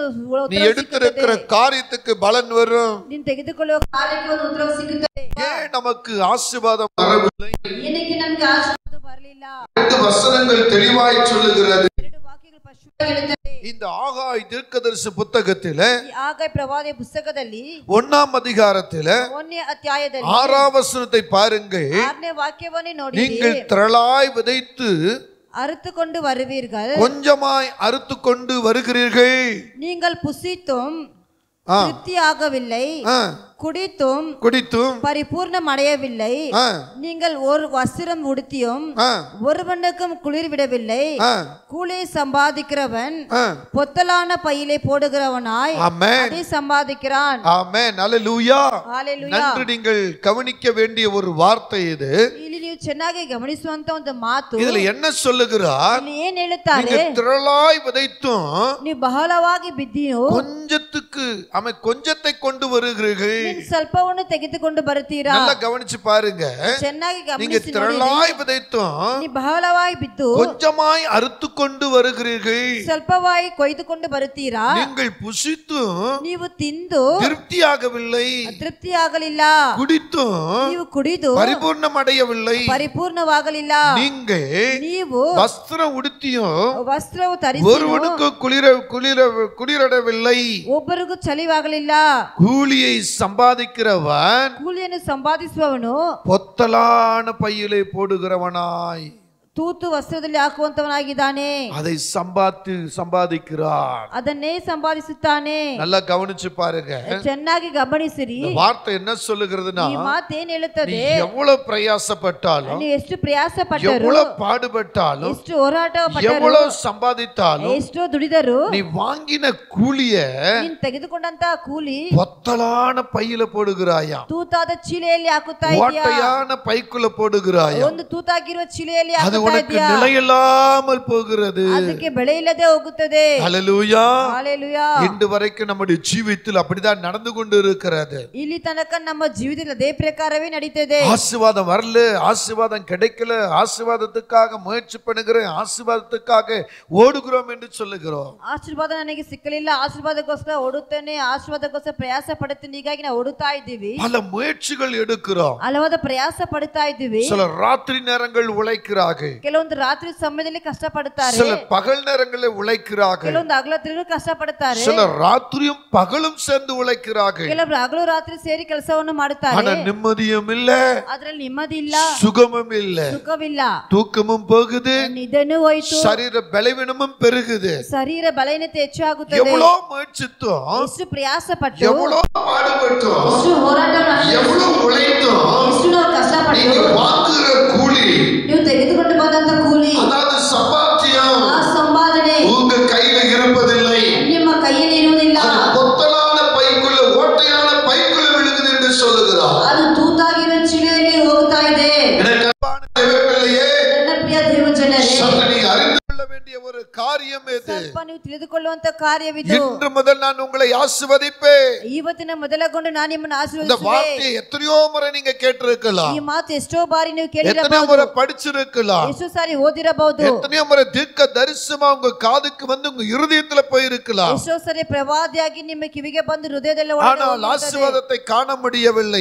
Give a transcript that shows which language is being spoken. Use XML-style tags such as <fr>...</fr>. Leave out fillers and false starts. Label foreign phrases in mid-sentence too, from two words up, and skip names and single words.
<ta>நீ எடுத்திருக்கிற காரியத்துக்கு பலன் வரும்.</ta> <kn>ನೀನು ತೆಗೆದುಕೊಳ್ಳುವ ಕಾರ್ಯಕ್ಕೆ ಒಂದು ಉತ್ತರ ಸಿಗುತ್ತದೆ.</kn> <ta>ஏன் நமக்கு ஆசீர்வாதம் வரவில்லை?</ta> <kn>ಏನಕ್ಕೆ ನಮಗೆ ಆಶೀರ್ವಾದ ಬರಲಿಲ್ಲ?</kn> <ta>ரெண்டு வசனங்கள் தெளிவாய் சொல்லுகிறது.</ta> <kn>ಎರಡು ವಾಕ್ಯಗಳು ಸ್ಪಷ್ಟವಾಗಿ ಹೇಳುತ್ತದೆ.</kn> <ta>இந்த ஆகாய் தீர்க்கதரிசி புத்தகத்திலே</ta> <kn>ಈ ಆಗಾಯ ಪ್ರವಾದಿಯ ಪುಸ್ತಕದಲ್ಲಿ</kn> <ta>1ாம் அதிகாரத்திலே</ta> <kn>1ನೇ ಅಧ್ಯಾಯದಲ್ಲಿ</kn> <ta>6ாம் வசனத்தை பாருங்கள்.</ta> <kn>6ನೇ ವಾಕ್ಯವನ್ನು ನೋಡಿ,</kn> <ta>நீங்கள் திரளாய் விதைத்து அறுத்துக்கொண்டு வருவீர்கள், கொஞ்சமாய் அறுத்துக்கொண்டு வருகிறீர்கள். நீங்கள் புசித்தும் திருப்தியாகவில்லை, குடித்தும் பரிபூர்ணம் அடையவில்லை, நீங்கள் ஒரு வஸ்திரம் உடுத்தியும் ஒருவனுக்கும் குளிர் விடவில்லை, கூலி சம்பாதிக்கிறவன் பொத்தலான பையிலே போடுகிறவனாய் அதை சம்பாதிக்கிறான். ஆமென். அல்லேலூயா. நன்று நீங்கள் கவனிக்க வேண்டிய ஒரு வார்த்தை இது.</ta> <kn>ಇಲ್ಲಿ ನೀವು ಚೆನ್ನಾಗಿ ಗಮನಿಸುವಂತ ಒಂದು ಮಾತು.</kn> <ta>இதுல என்ன சொல்லுகிறார்?</ta> <kn>ಏನ್ ಹೇಳುತ್ತಾರೆ?</kn> <ta>திரளாய் விதைத்தும்</ta> <kn>ನೀವು ಬಹಳವಾಗಿ ಬಿದ್ದಿಯೋ</kn> <ta>கொஞ்சத்துக்கு கொஞ்சத்தை கொண்டு வருகிறீர்கள்.</ta> <kn>ಸ್ವಲ್ಪವನ್ನು ತೆಗೆದುಕೊಂಡು ಬರುತ್ತೀರಾ?</kn> <ta>நல்லா கவனிச்சு பாருங்க.</ta> <kn>ಚೆನ್ನಾಗಿ</kn> <ta>நீங்க</ta> <kn>ಗಮನಿಸಿ ನೋಡಿ.</kn> <ta>திரளாய் விதைத்தும்</ta> <kn>ನೀವು ಬಹಳವಾಗಿ ಬಿದ್ದು</kn> <ta>கொஞ்சமாய் அறுத்து கொண்டு வருகிறீர்கள்.</ta> <kn>ಸ್ವಲ್ಪವಾಗಿ ಕೊಯ್ದುಕೊಂಡು ಬರುತ್ತೀರಾ?</kn> <ta>நீங்கள் புசித்தும்</ta> <kn>ನೀವು ತಿಂದು</kn> <ta>திருப்தியாகவில்லை,</ta> <kn>ತೃಪ್ತಿಯಾಗಲಿಲ್ಲ,</kn> <ta>குடித்தும்</ta> <kn>ನೀವು ಕುಡಿದು</kn> <ta>பரிபூர்ணம் அடையவில்லை,</ta> <kn>ಪರಿಪೂರ್ಣವಾಗಲಿಲ್ಲ,</kn> <ta>ನೀವು வஸ்திரம் உடுத்தியும்</ta> <kn>ವಸ್ತ್ರವು ಧರಿಸಿ</kn> <ta>ஒருவனுக்கு குளிரடவில்லை,</ta> <kn>ಒಬ್ಬರಿಗೂ ಅವರಿಗೂ ಚಲಿವಾಗಲಿಲ್ಲ.</kn> <ta>கூலியை சம்பாதிக்கிறவன்</ta> <kn>ಕೂಲಿಯನ್ನು ಸಂಪಾದಿಸುವವನು</kn> <ta>பொத்தலான பையிலே போடுகிறவனாய்</ta> <kn>ತೂತು ವಸ್ತ್ರದಲ್ಲಿ ಹಾಕುವಂತವನಾಗಿದ್ದಾನೆ.</kn> <ta>அதை சம்பாதிக்கிறான்.</ta> <kn>ಅದನ್ನೇ ಸಂಪಾದಿಸುತ್ತಾನೆ.</kn> <ta>நல்லா கவனிச்சு பாருங்க.</ta> <kn>ಚೆನ್ನಾಗಿ ಗಮನಿಸಿರಿ.</kn> <ta>வார்த்தை என்ன சொல்லுகிறதுனா,</ta> <kn>ಈ ಮಾತು ಏನು ಹೇಳುತ್ತದೆ?</kn> <ta>எவ்வளவு பிரயாசப்பட்டாலும்,</ta> <kn>ನೀವು ಎಷ್ಟು ಪ್ರಯಾಸ ಪಟ್ಟರು,</kn> <ta>எவ்வளவு பாடுபட்டாலும்,</ta> <kn>ಎಷ್ಟು ಹೋರಾಟ ಪಟ್ಟರು,</kn> <ta>எவ்வளவு சம்பாதித்தாலும்,</ta> <kn>ಎಷ್ಟು ದುಡಿದರು,</kn> <ta>நீ வாங்கின கூலிய</ta> <kn>ನೀನು ತೆಗೆದುಕೊಂಡಂತ ಕೂಲಿ</kn> <ta>பொத்தலான பையில போடுகிறாயா,</ta> <kn>ತೂತಾದ ಚೀಲೆಯಲ್ಲಿ ಹಾಕುತ್ತಾ ಇದೆಯಾ,</kn> <ta>ஓட்டையான பைக்குள்ள போடுகிறாயா.</ta> <kn>ಒಂದು ತೂತಾಗಿರುವ ಚೀಲೆಯಲ್ಲಿ</kn> <ta>அது உனக்கு நிலையில்லாமல் போகிறது.</ta> <kn>ಅದಕ್ಕೆ ಬೆಳೆ ಇಲ್ಲದೆ ಹೋಗುತ್ತದೆ.</kn> <ta>ஹல்லேலூயா. ஹல்லேலூயா. இன்று வரைக்கும் நம்முடைய ஜீவிதத்தில் அப்படிதான் நடந்து கொண்டு இருக்கிறது.</ta> <kn>ಇಲ್ಲಿ ತನಕ ನಮ್ಮ ಜೀವಿತದಲ್ಲಿ ಅದೇ ಪ್ರಕಾರವೇ ನಡೀತಿದೆ.</kn> <ta>ஆசீர்வாதம் வரல, ஆசீர்வாதம் கிடைக்கல, ஆசீர்வாதத்துக்காக முயற்சி பண்ணுகிறேன், ஆசீர்வாதத்துக்காக ஓடுகிறோம் என்று சொல்லுகிறோம்.</ta> <kn>ಆಶೀರ್ವಾದ ನನಗೆ ಸಿಕ್ಕಲಿಲ್ಲ, ಆಶೀರ್ವಾದಕ್ಕೋಸ್ಕರ ಓಡುತ್ತೇನೆ, ಆಶೀರ್ವಾದಕ್ಕೋಸ್ಕರ ಪ್ರಯಾಸ ಪಡುತ್ತೇನೆ, ಹೀಗಾಗಿ ನಾವು ಓಡುತ್ತಾ ಇದ್ದೀವಿ.</kn> <ta>பல முயற்சிகள் எடுக்கிறோம்.</ta> <kn>ಹಲವಾದ ಪ್ರಯಾಸ ಪಡುತ್ತಾ ಇದ್ದೀವಿ.</kn> <ta>சில ராத்திரி நேரங்கள் உழைக்கிறார்கள்,</ta> <kn>ಕೆಲವೊಂದು ರಾತ್ರಿ ಸಮಯದಲ್ಲಿ ಕಷ್ಟ ಪಡುತ್ತಾರೆ,</kn> <ta>சில பகல் நேரங்களில் உழைக்கிறார்கள்,</ta> <kn>ಕೆಲವೊಂದು ಹಗಲೊತ್ತಿಗೂ ಕಷ್ಟ ಪಡುತ್ತಾರೆ,</kn> <ta>சில ராத்திரியும் பகலும் சேர்ந்து உழைக்கிறார்கள்.</ta> <kn>ಕೆಲವರು ಹಗಲು ರಾತ್ರಿ ಸೇರಿ ಕೆಲಸವನ್ನು ಮಾಡುತ್ತಾರೆ.</kn> <ta>ஆனா நிம்மதியும் இல்ல,</ta> <kn>ಅದರಲ್ಲಿ ನೆಮ್ಮದಿ ಇಲ್ಲ,</kn> <ta>சுகமும் இல்ல,</ta> <kn>ಸುಖವಿಲ್ಲ,</kn> <ta>தூக்கமும் போகுது,</ta> <kn>ನಿದ್ದೆನೂ ಹೋಯಿತು,</kn> <ta>சரீர பலவீனமும் பெருகுது.</ta> <kn>ಶರೀರ ಬಲಹೀನತೆ ಹೆಚ್ಚಾಗುತ್ತದೆ.</kn> <ta>எவ்வளவு முயற்சித்தோம்,</ta> <kn>ಎಷ್ಟು ಪ್ರಯಾಸ ಪಟ್ಟು,</kn> <ta>எவ்வளவு பாடுபட்டோம்,</ta> <kn>ಎಷ್ಟು ಹೋರಾಟ</kn> <ta>எவ்வளவு உழைத்தோம்,</ta> <kn>ಎಷ್ಟು ನಾವು ಕಷ್ಟಪಟ್ಟು,</kn> <ta>நீங்க வாங்குற கூலி,</ta> <kn>ನೀವು ತೆಗೆದುಕೊಂಡು ಬಂದಂತ ಕೂಲಿ,</kn> <ta>அதாவது சம்பாத்தியம்</ta> <kn>ಆ ಸಂಪಾದನೆ</kn> <ta>உங்க கையில இருப்பதில்லை,</ta> <kn>ನಿಮ್ಮ ಕೈಯಲ್ಲಿ ಇರುವುದಿಲ್ಲ,</kn> <ta>அது பொத்தலான பைக்குள்ள, ஓட்டையான பைக்குள்ள விழுகுது என்று சொல்லுகிறார்.</ta> <kn>ಅದು ತೂತಾಗಿರುವ ಚೀಲೆಯಲ್ಲಿ ಹೋಗ್ತಾ ಇದೆ.</kn> <ta>எனக்கு அன்பான தேவப்பிள்ளையே,</ta> <kn>ನನ್ನ ಪ್ರಿಯ ದೇವಜನರೇ,</kn> <ta>சற்று நீ அறிந்து கொள்ள வேண்டிய ஒரு காரியம் இது.</ta> <kn>ಸ್ವಲ್ಪ ನೀವು ತಿಳಿದುಕೊಳ್ಳುವಂತ ಕಾರ್ಯವಿದು.</kn> <ta>இன்று முதல் நான் உங்களை ஆசீர்வதிப்பேன்.</ta> <kn>ಇವತ್ತಿನ ಮೊದಲಗೊಂಡು ನಾನು ನಿಮ್ಮನ್ನು</kn> <ta>இந்த</ta> <kn>ಆಶೀರ್ವದಿಸುವೆ.</kn> <ta>வார்த்தையை எத்தனையோ முறை நீங்க கேட்டிருக்கலாம்,</ta> <kn>ಈ ಮಾತು ಎಷ್ಟೋ ಬಾರಿ ನೀವು</kn> <ta>எத்தனையோ</ta> <kn>ಕೇಳಿರಬಹುದು,</kn> <ta>முறை படிச்சிருக்கலாம்,</ta> <kn>ಎಷ್ಟೋ ಸಾರಿ ಓದಿರಬಹುದು,</kn> <ta>எத்தனையோ முறை தீர்க்க தரிசனமா உங்க காதுக்கு வந்து உங்க இருதயத்துல போயிருக்கலாம்.</ta> <kn>ಎಷ್ಟೋ ಸಾರಿ ಪ್ರವಾದಿಯಾಗಿ ನಿಮ್ಮ ಕಿವಿಗೆ ಬಂದು ಹೃದಯದಲ್ಲಿ</kn> <ta>ஆனால் ஆசீர்வாதத்தை காண முடியவில்லை.</ta>